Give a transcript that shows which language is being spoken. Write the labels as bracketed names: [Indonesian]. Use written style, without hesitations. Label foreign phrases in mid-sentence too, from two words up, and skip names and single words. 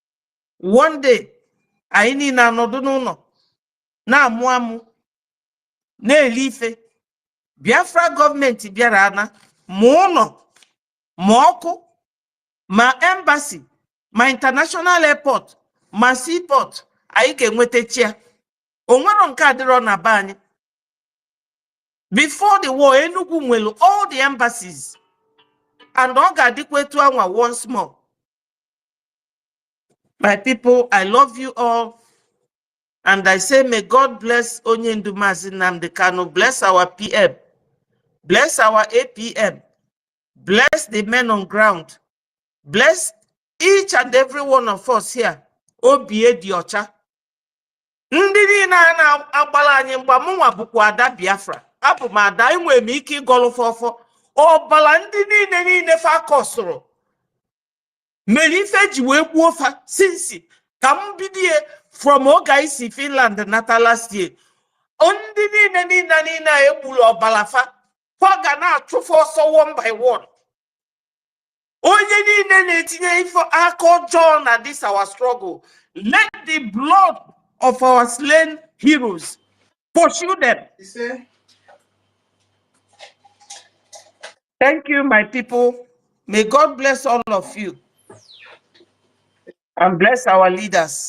[English] One day, [Igbo] anyị niile anọdụ n'ụlọ na-amụ na-eli ife. Biafra gọọmenti bịara ana ma ụlọ ma ọkụ ma embassy ma [English] international airport [Igbo] ma seaport anyị ga-enwetachi ya. O nwero nke adịrọ na be anyị. [English] Before the war, Enugu nwere all the embassies, and [Igbo] ọ ga-adịkwa etu anwa [English] once more. My people, I love you all, and I say may God bless [Igbo] Onye Ndu [English] Mazi Nnamdi Kanu, bless our PM, bless our APM, bless the men on ground, bless each and every one of us here. [Igbo] Obie dị ọcha. Ndị niile na-agbala anyị mgba mụnwa bụkwa ada Biafra. Abụ m ada, enwere m ike ịgọlụfọfọ. Ọbala ndị niile fa kọsụrụ mere ife ji wee gbuo fa sinsi ka m bidie from oge anyị si Finland nata [English] last year. [Igbo] Ndị niile a egburu ọbala fa ga na-achụfụ ọsọ [English] one by one. [Igbo] Onye niile na-etinye ife aka ọjọọ na [English] this our struggle, let the blood of our slain heroes pursue them. Thank you, my people. May God bless all of you and bless our leaders.